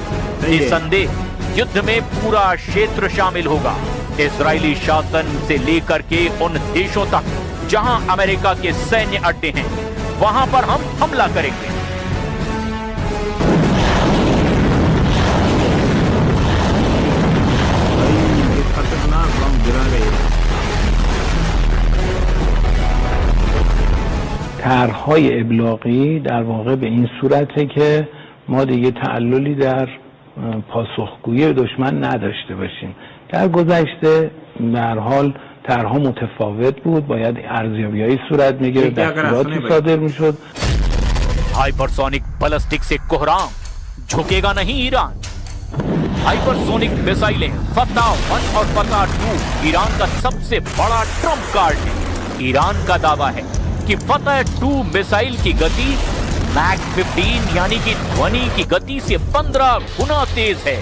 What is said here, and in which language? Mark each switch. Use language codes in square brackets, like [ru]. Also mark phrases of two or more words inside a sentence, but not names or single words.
[hi] निसंदेह युद्ध में पूरा क्षेत्र शामिल होगा, इजरायली शासन से लेकर के उन देशों तक जहां अमेरिका के सैन्य अड्डे हैं, वहां पर हम हमला करेंगे। खतरनाक बम गिरा रहे हैं। [fa] طرح‌های ابلاغی در واقع به این صورته که ما دیگه تعللی در پاسخگویی دشمن نداشته باشیم. در گذشته به هر حال طرح‌ها متفاوت بود، باید ارزیابی‌های صورت می‌گرفت، دستوراتی صادر می‌شد. [en] hypersonic ballistic [hi] से कोहराम, झुकेगा नहीं ईरान। हाइपरसोनिक मिसाइलें फतह 1 और फतह 2 ईरान का सबसे बड़ा [en] trump card [hi] है। ईरान का दावा है कि फतह 2 मिसाइल की गति मैक 15 यानी कि ध्वनि की गति से 15 गुना तेज है।